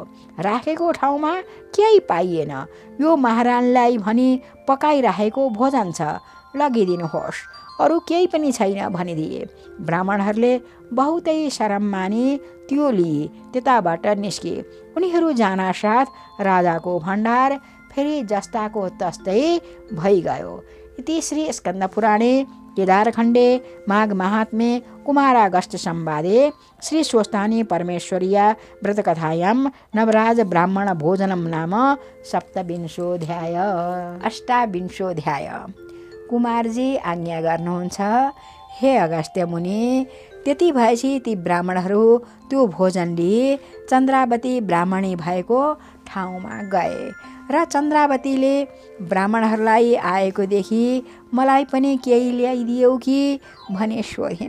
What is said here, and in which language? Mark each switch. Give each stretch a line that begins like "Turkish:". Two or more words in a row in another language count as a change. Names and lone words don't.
Nepali: राखेको ठाउँमा केही पाइएन। यो महारानीलाई भनी पकाइराखेको भोजन छ, लगिदिनुहोस्, अरू केही पनि छैन भनिदिए। ब्राह्मणहरूले बहुतै शरम मानी त्यो लिए त्यताबाट निस्के। उनीहरू जानासाथ राजाको भण्डार फेरि जस्ताको तस्तै भइगयो।
Sanskrit: इति श्री स्कन्द पुराणे केदारखण्डे माघ महात्म्ये कुमारागस्त्य संवादे श्री स्वस्थानी परमेश्वरीया व्रतकथायां नवराज ब्राह्मण भोजनम नाम सप्तविंशोऽध्याय। अष्टाविंशोऽध्याय।
Nepali: कुमारजी आज्ञा गर्नुहुन्छ, हे अगस्त्य मुनि, त्यति भएपछि ती ब्राह्मणहरू त्यो भोजन लिई चन्द्रावती ब्राह्मणी भएको ठाउँमा गए र चन्द्रावतीले ब्राह्मणहरूलाई आएको देखि मलाई पनि केही ल्याइदियौ कि भने सोधिन्।